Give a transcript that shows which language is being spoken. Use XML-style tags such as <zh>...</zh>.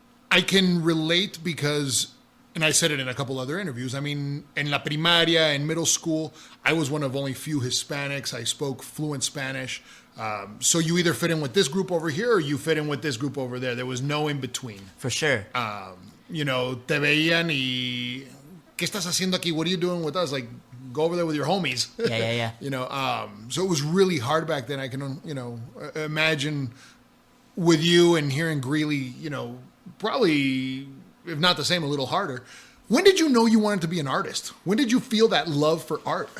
<en>I can relate because, and I said it in a couple other interviews, I mean, in la primaria, in middle school, I was one of only few Hispanics. I spoke fluent Spanish. So you either fit in with this group over here or you fit in with this group over there. There was no in between. For sure.</en> <es>Te veían y, ¿qué estás haciendo aquí?</es> <en>What are you doing with us? Like, go over there with your homies. Yeah. So it was really hard back then. I can, imagine with you and here in Greeley, probably, if not the same, a little harder. When did you know you wanted to be an artist? When did you feel that love for art?</en>